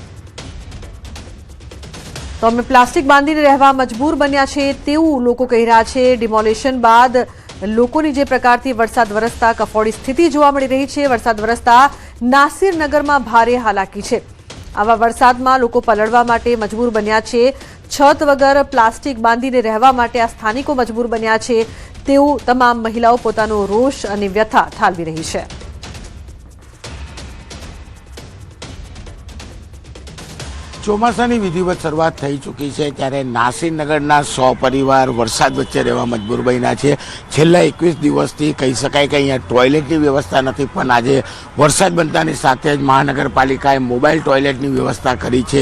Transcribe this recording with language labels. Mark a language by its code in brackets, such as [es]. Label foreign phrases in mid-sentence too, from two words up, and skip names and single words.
[gu] તો અમે પ્લાસ્ટિક બાંધીને રહેવા મજબૂર બન્યા છે તેવું લોકો કહી રહ્યા છે। ડિમોલિશન બાદ લોકોની જે પ્રકારથી વરસાદ વરસતા કફોડી સ્થિતિ જોવા મળી રહી છે। વરસાદ વરસતા નાસિરનગરમાં ભારે હાલાકી છે। આવા વરસાદમાં લોકો પલળવા માટે મજબૂર બન્યા છે। છત વગર પ્લાસ્ટિક બાંધીને રહેવા માટે આ સ્થાનિકો મજબૂર બન્યા છે તેવું તમામ મહિલાઓ પોતાનો રોષ અને વ્યથા ઠાલવી રહી છે। ચોમાસાની વિધિવત શરૂઆત થઈ ચૂકી છે, ત્યારે નાસિરનગરના 100 પરિવાર વરસાદ વચ્ચે રહેવા મજબૂર બન્યા છે। છેલ્લા 21 દિવસથી કહી શકાય કે અહીંયા ટોયલેટની વ્યવસ્થા નથી, પણ આજે વરસાદ બનતાની સાથે જ મહાનગરપાલિકાએ મોબાઈલ ટોયલેટની વ્યવસ્થા કરી છે।